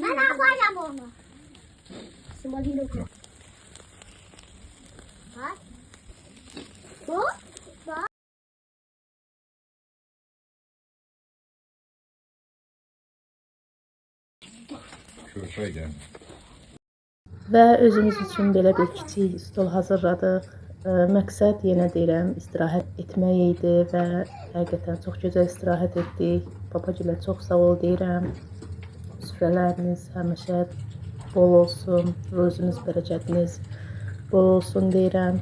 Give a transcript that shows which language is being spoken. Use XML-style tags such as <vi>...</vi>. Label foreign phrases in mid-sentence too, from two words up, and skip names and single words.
<tr>Ben yapacağım onu. Malina kokoyu. Bak. Bu? Bak. Şöyle.</tr> <az>Və özümüz üçün belə bir kiçik stol hazırladıq. Məqsəd yenə deyirəm, istirahət etmək idi və həqiqətən çox gözəl istirahət etdik. Papagilə çox sağ ol deyirəm. Süfrələriniz həmişə bol olsun, ruzunuz, bərəkətiniz bol olsun deyirəm.</az>